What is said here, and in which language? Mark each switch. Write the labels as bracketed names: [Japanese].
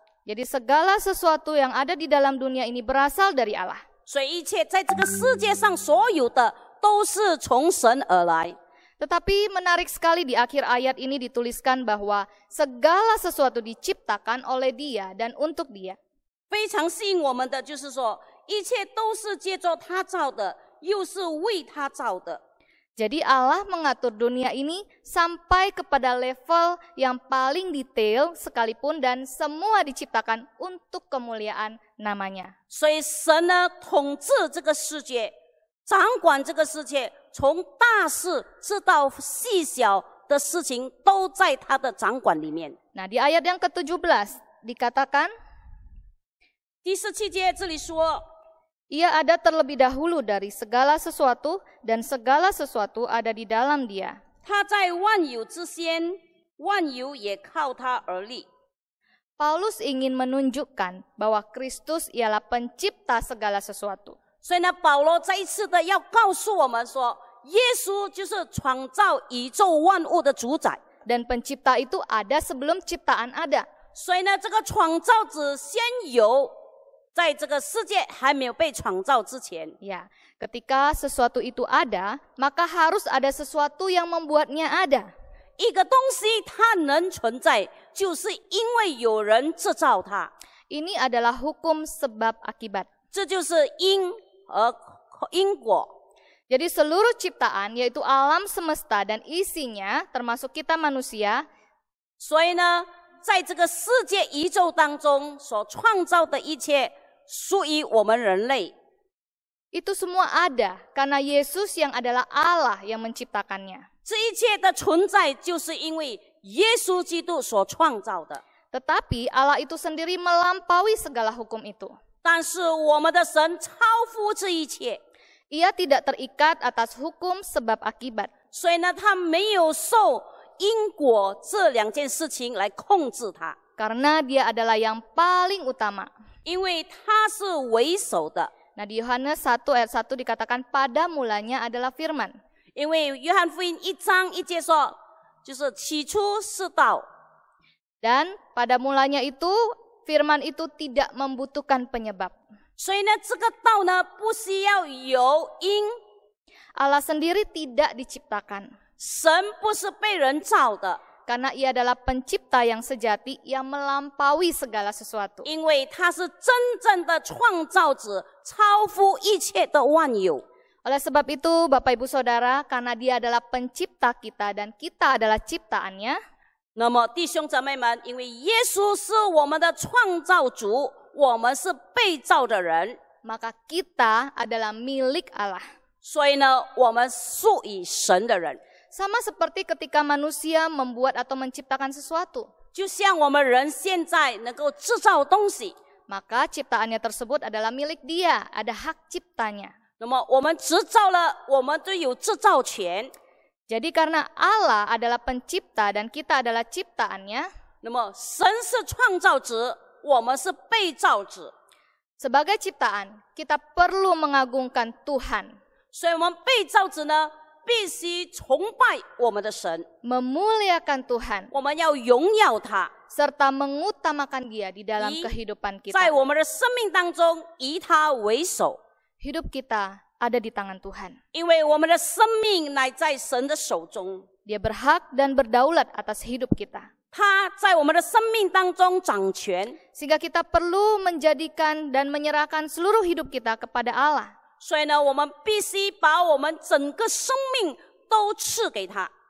[Indonesian] Jadi segala sesuatu yang ada di dalam dunia ini berasal dari Allah. [Chinese] 所以一切在这个世界上所有的都是从神而来。 [Indonesian] Tetapi menarik sekali di akhir ayat ini dituliskan bahwa segala sesuatu diciptakan oleh Dia dan untuk Dia. [Chinese] 非常吸引我们的就是说，一切都是借着他造的，又是为他造的。 [Indonesian] Jadi Allah mengatur dunia ini sampai kepada level yang paling detail sekalipun dan semua diciptakan untuk kemuliaan namanya. [Chinese] 所以神呢，统治这个世界，掌管这个世界，从大事直到细小的事情，都在他的掌管里面。 [Indonesian] Nah, di ayat yang ke-17 dikatakan, [Chinese] 第17节这里说， [Indonesian] Ia ada terlebih dahulu dari segala sesuatu dan segala sesuatu ada di dalam Dia. [Chinese] 他在万有之先，万有也靠他而立。 [Indonesian] Paulus ingin menunjukkan bahwa Kristus ialah pencipta segala sesuatu. [Chinese] 所以呢，保罗再一次的要告诉我们说，耶稣就是创造宇宙万物的主宰。 [Indonesian] Dan pencipta itu ada sebelum ciptaan ada. [Chinese] 所以呢，这个创造者先有，在这个世界还没有被创造之前， [Indonesian] Ya, ketika sesuatu itu ada, maka harus ada sesuatu yang membuatnya ada. [Chinese] 一个东西它能存在，就是因为有人制造它， [Indonesian] Ini adalah hukum sebab akibat. [Chinese] 这就是因和因果。 [Indonesian] Jadi seluruh ciptaan yaitu alam semesta dan isinya termasuk kita manusia [Chinese] 所以呢，在这个世界宇宙当中所创造的一切，属于我们人类。 [Indonesian] itu semua ada karena Yesus yang adalah Allah yang menciptakannya. [Chinese] 这一切的存在，就是因为耶稣基督所创造的。 [Indonesian] Tetapi Allah itu sendiri melampaui segala hukum itu. [Chinese] 但是我们的神超乎这一切， [Indonesian] Ia tidak terikat atas hukum sebab akibat. [Chinese] 所以呢，他没有受因果这两件事情来控制他， [Indonesian] Karena Dia adalah yang paling utama. [Chinese] 因为他是为首的。 [Indonesian] Nah, di Yohanes 1 ayat 1 dikatakan pada mulanya adalah firman. [Chinese] 因为约翰福音1章1节说，就是起初是道， [Indonesian] Dan pada mulanya itu firman itu tidak membutuhkan penyebab. [Chinese] 所以呢，这个道呢，不需要有因。 [Indonesian] Allah sendiri tidak diciptakan. [Chinese] 神不是被人造的， [Indonesian] Karena ia adalah pencipta yang sejati yang melampaui segala sesuatu. [Chinese] 因为他是真正的创造者，超乎一切的万有。 [Indonesian] Oleh sebab itu, Bapak Ibu Saudara, karena dia adalah pencipta kita dan kita adalah ciptaannya, [Chinese] 那么弟兄姊妹们，因为耶稣是我们的创造主，我们是被造的人， [Indonesian] maka kita adalah milik Allah. [Chinese] 所以呢，我们属于神的人。 [Indonesian] Sama seperti ketika manusia membuat atau menciptakan sesuatu, [Chinese] 就像我们人现在能够制造东西， [Indonesian] maka ciptaannya tersebut adalah milik dia, ada hak ciptanya. [Chinese] 那么我们制造了，我们就有制造权。 [Indonesian] Jadi karena Allah adalah pencipta dan kita adalah ciptaannya, [Chinese] 那么神是创造者，我们是被造者， [Indonesian] sebagai ciptaan kita perlu mengagungkan Tuhan, [Chinese] 所以我们被造者呢，必须崇拜我们的神， [Indonesian] memuliakan Tuhan, [Chinese] 我们要荣耀他， [Indonesian] serta mengutamakan Dia di dalam Di- kehidupan [Chinese] 在 [Indonesian] kita. [Chinese] 我们的生命当中以他为首， [Indonesian] Hidup kita ada di tangan Tuhan. [Chinese] 因为我们的生命乃在神的手中， [Indonesian] Dia berhak dan berdaulat atas hidup kita. [Chinese] 他在我们的生命当中掌权， [Indonesian] Sehingga kita perlu menjadikan dan menyerahkan seluruh hidup kita kepada Allah. [Chinese] 所以呢，我们必须把我们整个生命都赐给他。